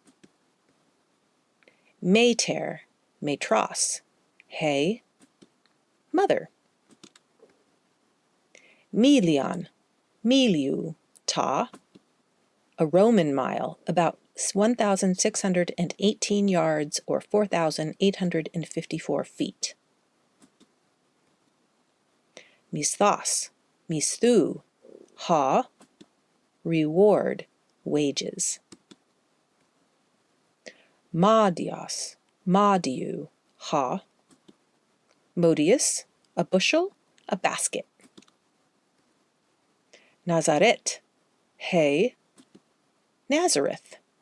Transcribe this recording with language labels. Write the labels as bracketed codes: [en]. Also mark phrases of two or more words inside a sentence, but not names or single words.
[el] μήτηρ, μητρός, ἡ, mother. Milion, μιλίου, τό, [en] a Roman mile, about 1,618 yards or 4,854 feet. [el] μισθός, μισθοῦ, ὁ, [en] reward, wages. [el] μόδιος, μοδίου, ὁ, [en] modius, a bushel, a basket. [el] Ναζαρέτ, ἡ, [en] Nazareth.